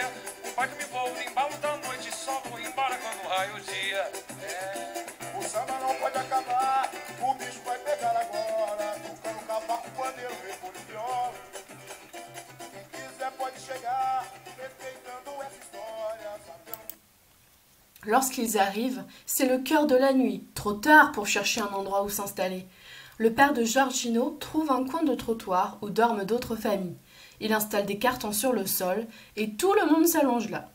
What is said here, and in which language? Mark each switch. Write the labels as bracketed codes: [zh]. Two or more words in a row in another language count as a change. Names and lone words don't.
[pt] O pai me envolve no embalo da noite, só vou embora quando raio o dia. O samba não pode acabar, o bicho vai pegar agora. Tocando cavaco, pandeiro, repolho, viola. Quem quiser pode chegar, respeitando essa história, sabendo. [fr] Lorsqu'ils arrivent, c'est le cœur de la nuit, trop tard pour chercher un endroit où s'installer. Le père de Giorgino trouve un coin de trottoir où dorment d'autres familles. Il installe des cartons sur le sol et tout le monde s'allonge là.